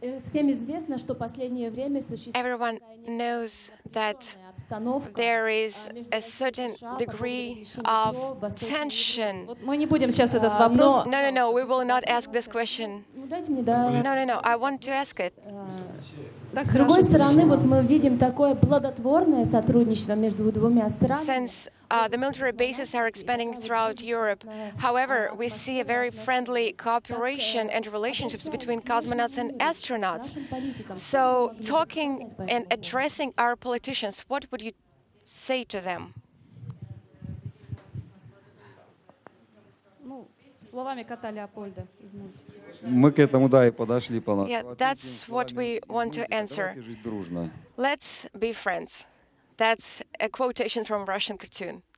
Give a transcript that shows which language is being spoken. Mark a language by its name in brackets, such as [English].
[Russian] Всем известно, что последнее время существует [English] Everyone knows that there is a certain degree of tension. [Russian] Мы не будем сейчас этот вопрос. [English] No, we will not ask this question. No, I want to ask it. [Russian] С другой стороны, вот мы видим такое плодотворное сотрудничество между двумя странами. [English] Since the military bases are expanding throughout Europe, however, we see a very friendly cooperation and relationships between cosmonauts and astronauts. So, talking and addressing our politicians, what would you say to them? [Russian] Ну, словами кота Леопольда из мультика. Мы к этому, да, и подошли по нашему. [English] Yeah, that's what we want to answer. [Russian] Давайте жить дружно. [English] Let's be friends. That's a quotation from Russian cartoon.